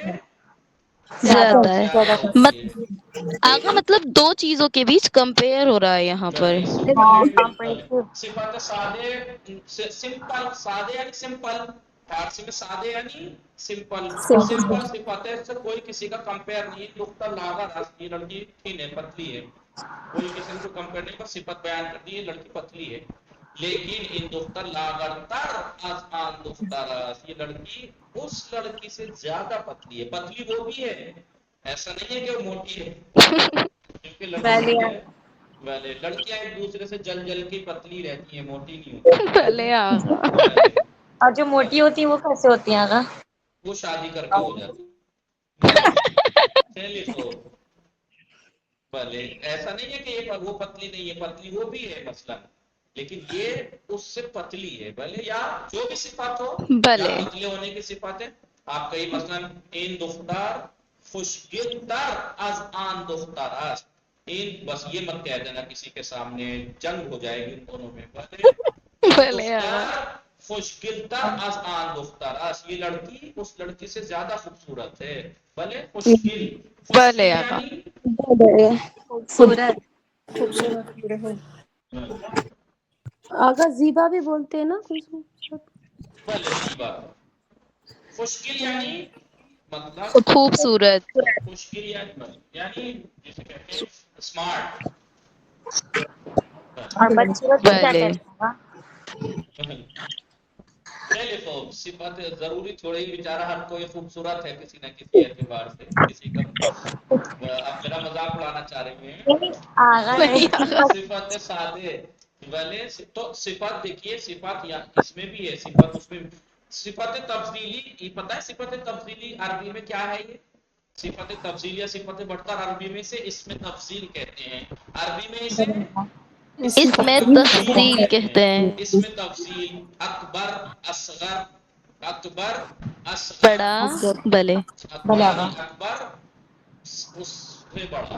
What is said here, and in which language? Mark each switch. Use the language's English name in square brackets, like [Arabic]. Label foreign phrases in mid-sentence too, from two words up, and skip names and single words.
[Urdu] زیادہ ہے. زیادہ ہوتی ہے آقا مطلب دو چیزوں کے بیچ کمپیئر ہو رہا ہے یہاں پر. صفت سادے سمپل سادے یعنی سمپل فارسی میں سادے یعنی سمپل سمپل صفت ہے سے کوئی کسی کا کمپیئر نہیں دختر لاغا راستی لڑکی تھی نے پتلی ہے کوئی کسی کو کمپیئر نہیں پر صفت بیان کر دی ہے لڑکی پتلی ہے لیکن [Persian] ان دختر لاغر تر از آن دختر [Urdu] یہ لڑکی اس لڑکی سے زیادہ پتلی ہے پتلی وہ بھی ہے ایسا نہیں ہے کہ وہ موٹی ہے کیونکہ لڑکی ہے والے لڑکیاں ایک دوسرے سے جل جل کے پتلی رہتی ہیں موٹی نہیں ہوتی بھلے آقا. اور جو موٹی ہوتی ہیں وہ کیسے ہوتی ہیں آقا؟ وہ شادی کر کے ہو جاتی چلیے تو بھلے ایسا نہیں ہے کہ یہ وہ پتلی نہیں ہے پتلی وہ بھی ہے مثلا لیکن یہ اس سے پتلی ہے بھلے یا جو بھی صفات ہو یا پتلے ہونے کی صفات ہے آپ کہیں مثلا [Persian] این دختر خوشگل تر از آن دختر است [Urdu] این بس یہ مت کہہ دینا کسی کے سامنے جنگ ہو جائے گی ان دونوں میں بھلے آقا. [Persian] خوشگل تر از آن دختر است [Urdu] یہ لڑکی اس لڑکی سے زیادہ خوبصورت ہے بھلے خوشگل بھلے آقا. یعنی آقا زیبا بھی بولتے ہیں نا کچھ بھلے زیبا خوشگل یعنی مطلب خوبصورت. خوشگل یعنی جسے کہتے ہیں اسمارٹ اور بدصورت کو کیا بھلے. کہتے ہیں آقا؟ چلیے تو صفت ضروری تھوڑی ہی بیچارہ ہر کوئی خوبصورت ہے کسی نہ کسی اعتبار سے کسی کا آپ میرا مذاق اڑانا چاہ رہے ہیں آقا نہیں صفت سادے والے تو صفت دیکھیے صفت اس میں بھی ہے صفت اس میں صفت تفضیلی یہ پتہ ہے صفت تفضیلی عربی میں کیا ہے یہ صفت تفضیلی یا صفت برتر عربی میں سے اس میں تفضیل کہتے ہیں عربی میں اسے اس میں تفصیل کہتے ہیں. اس میں تفصیل اکبر اصغر اکبر اصغر بڑا. بھلے اکبر اکبر اس سے بڑا